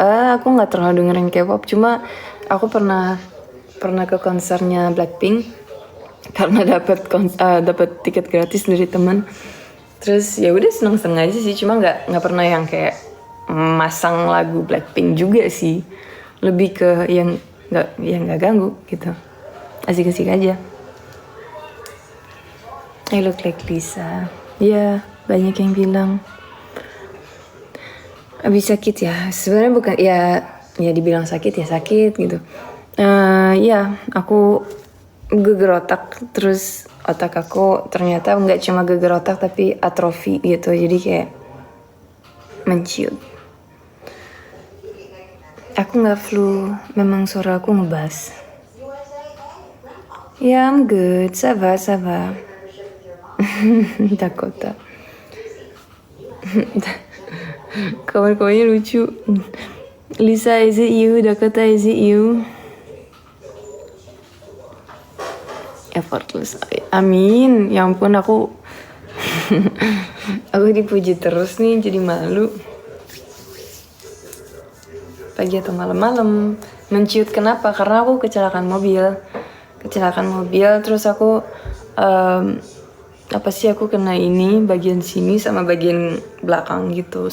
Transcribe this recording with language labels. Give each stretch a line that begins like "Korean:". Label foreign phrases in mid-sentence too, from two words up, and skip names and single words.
Indonesian: Aku nggak terlalu dengerin K-pop, cuma aku pernah ke konsernya Blackpink karena dapat tiket gratis dari teman. Terus ya udah seneng-seneng aja sih, cuma nggak pernah yang kayak masang lagu Blackpink juga sih. Lebih ke yang nggak ganggu gitu, asik-asik aja.
English: I look like Lisa.
Indonesian: Ya, banyak yang bilang. Abis sakit ya, sebenarnya bukan ya dibilang sakit ya sakit gitu. Ya aku geger otak, terus otak aku ternyata nggak cuma geger otak tapi atrofi gitu, jadi kayak menciut. Aku nggak flu, memang suara aku ngebas. Ya,
English: I'm good,
French: ça va. Dakota.
Indonesian: Kawan-kawannya lucu.
English: Lisa, is it you? Dakota, is it you? Effortless.
Indonesian: Amin. Ya ampun, aku aku dipuji terus nih, jadi malu. Pagi atau malam-malam menciut, kenapa? Karena aku kecelakaan mobil, terus aku aku kena ini bagian sini sama bagian belakang gitu.